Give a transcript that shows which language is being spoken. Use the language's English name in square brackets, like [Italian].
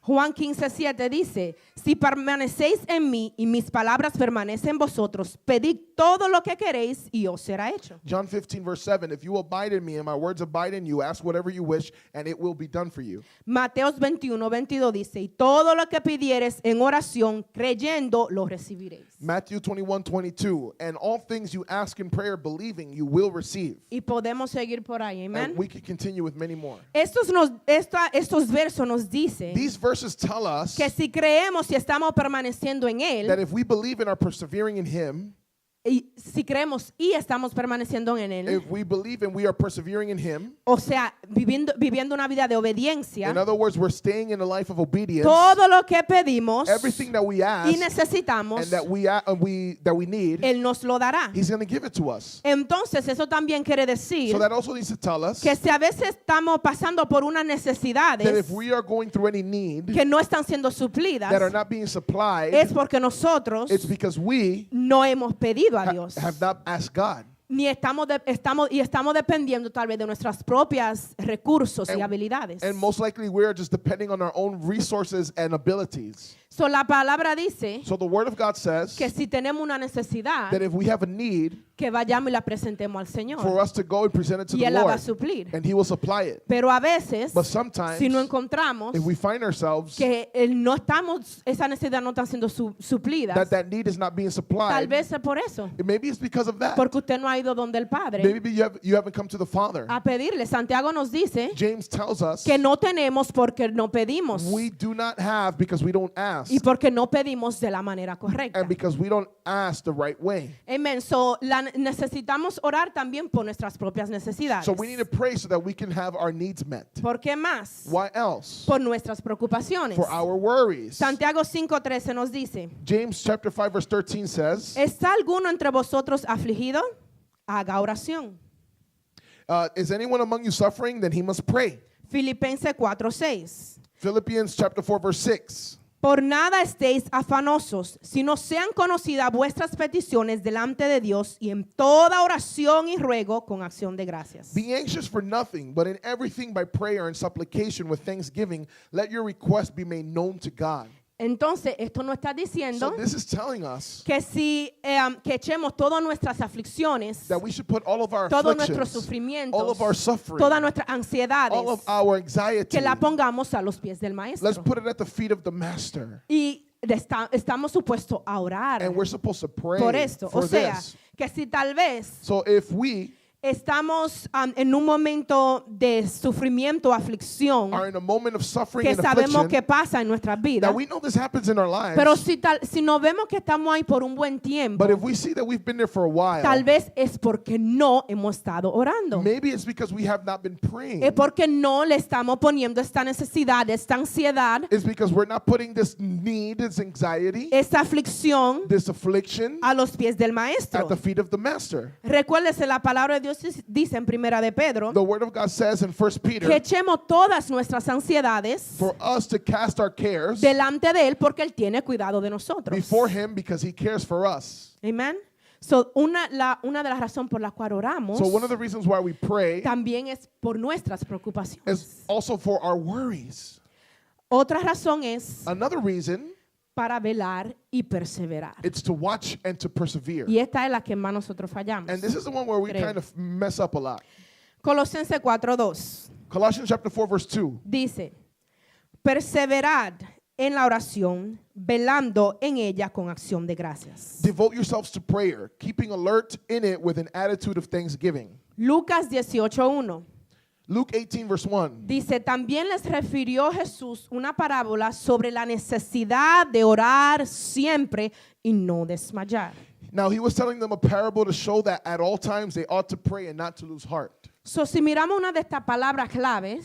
[Spanish] Juan 15:7 dice, si permanecéis en mí y mis palabras permanecen en vosotros, pedid todo lo que queréis y os será hecho. [English] John 15, verse 7, if you abide in me and my words abide in you, ask whatever you wish, and it will be done for you. [Spanish] Mateos 21:22 dice, y todo lo que pidieres en oración, creyendo, lo recibiréis. [English] Matthew 21:22, and all things you ask in prayer, believing, you will receive. [Spanish] Y podemos seguir por ahí, amén. [English] And we can continue with many more. [Spanish] Estos versos nos dicen [English] These verses tell us [Spanish] que si creemos y estamos permaneciendo en [English] that [Spanish] Él, [English] if we believe and are persevering in Him, [Spanish] y si creemos y estamos permaneciendo en Él, [English] if we believe and we are persevering in Him, [Spanish] o sea, viviendo una vida de obediencia, [English] in other words, we're staying in a life of obedience, [Spanish] todo lo que pedimos [English] everything that we ask [Spanish] y necesitamos, [English] and that we need, [Spanish] Él nos lo dará. [English] He's going to give it to us. [Spanish] Entonces, eso también quiere decir [English] So that also needs to tell us [Spanish] que si a veces estamos pasando por unas [English] that [Spanish] necesidades [English] if we are going through any need [Spanish] que no están siendo suplidas, [English] that are not being supplied, [Spanish] es porque nosotros [English] it's because we [Spanish] no hemos pedido a Dios. [English] have not asked God. [Spanish] Ni estamos dependiendo tal vez de nuestras propias recursos y habilidades. [English] And most likely we are just depending on our own resources and abilities. [Spanish] So, la palabra dice [English] So the Word of God says [Spanish] que si tenemos una necesidad, [English] that if we have a need, [Spanish] que vayamos y la presentemos al [English] for [Spanish] Señor [English] us to go and present it to [Spanish] y [English] the [Spanish] Él la va a [English] Lord, [Spanish] suplir. [English] and He will supply it. [Spanish] Pero a veces, [English] But sometimes, [Spanish] si no encontramos [English] if we find ourselves [Spanish] que esa necesidad no está siendo suplida, [English] that need is not being [Spanish] tal [English] supplied, [Spanish] vez es por eso. [English] maybe it's because of that. [Spanish] Porque usted no ha ido donde el Padre [English] Maybe you haven't come to the Father. [Spanish] a pedirle. Santiago nos dice [English] James tells us [Spanish] que no tenemos porque no pedimos [English] we do not have because we don't ask, [Spanish] y porque no pedimos de la manera correcta. [English] and because we don't ask the right way. [Spanish] Amen. So, la necesitamos orar también por nuestras propias necesidades. [English] So we need to pray so that we can have our needs met. [Spanish] ¿Por qué más? [English] Why else? [Spanish] Por nuestras preocupaciones. [English] For our worries. [Spanish] Santiago 5:13 nos dice, [English] James chapter 5 verse 13 says, [Spanish] ¿está alguno entre vosotros afligido? Haga oración. [English] is anyone among you suffering? Then he must pray. [Spanish] Filipenses 4:6. [English] Philippians chapter 4 verse 6. [Spanish] Por nada estéis afanosos, sino sean conocidas vuestras peticiones delante de Dios y en toda oración y ruego con acción de gracias. [English] Be anxious for nothing, but in everything by prayer and supplication with thanksgiving, let your request be made known to God. [Spanish] Entonces, esto nos está diciendo [English] So this is telling us [Spanish] que si que echemos todas nuestras aflicciones, [English] that we should put all of our [Spanish] todos nuestros [English] afflictions, [Spanish] sufrimientos, [English] all of our suffering, [Spanish] todas nuestras ansiedades, [English] all of our anxiety, [Spanish] que la pongamos a los pies del maestro. [English] let's put it at the feet of the Master. [Spanish] Y estamos supuestos a orar [English] And we're supposed to pray [Spanish] por esto. [English] for [Spanish] O sea, [English] this. [Spanish] que si tal vez [English] So if we [Spanish] estamos en un momento de sufrimiento, aflicción, [English] are in a moment of suffering [Spanish] que [English] and [Spanish] sabemos [English] affliction, [Spanish] que pasa en nuestras vidas, [English] that we know this happens in our lives, [Spanish] pero si no vemos que estamos ahí por un buen tiempo, [English] but if we see that we've been there for a while, [Spanish] tal vez es porque no hemos estado orando. [English] maybe it's because we have not been praying. [Spanish] Es porque no le estamos poniendo esta necesidad, esta ansiedad, [English] It's because we're not putting this need, this anxiety, [Spanish] esta aflicción [English] this affliction [Spanish] a los pies del [English] at [Spanish] maestro. [English] the feet of the Master. [Spanish] Recuérdese, la palabra de Dios dice en Primera de Pedro [English] The Word of God says in 1 [Spanish] que [English] Peter [Spanish] echemos todas nuestras ansiedades [English] for us to cast our cares [Spanish] delante de él porque él tiene cuidado de nosotros. [English] before Him because He cares for us. [Spanish] Amen. So, una de las razones por las cuales oramos [English] So one of the reasons why we pray [Spanish] también es por nuestras preocupaciones. [English] is also for our worries. [Spanish] Otra razón es [English] Another reason, [Spanish] para velar y perseverar. [English] it's to watch and to persevere. [Spanish] Y esta es la que más nosotros fallamos. [English] And this is the one where we [Spanish] Creo. [English] kind of mess up a lot. [Spanish] Colosenses 4:2 [English] Colossians chapter 4 verse 2. [Spanish] dice, perseverad en la oración, velando en ella con acción de gracias. [English] Devote yourselves to prayer, keeping alert in it with an attitude of thanksgiving. [Spanish] Lucas 18:1 [English] Luke 18 verse 1. [Spanish] dice, también les refirió Jesús una parábola sobre la necesidad de orar siempre y no desmayar. [English] Now he was telling them a parable to show that at all times they ought to pray and not to lose heart. [Spanish] So, si miramos una de estas palabras claves,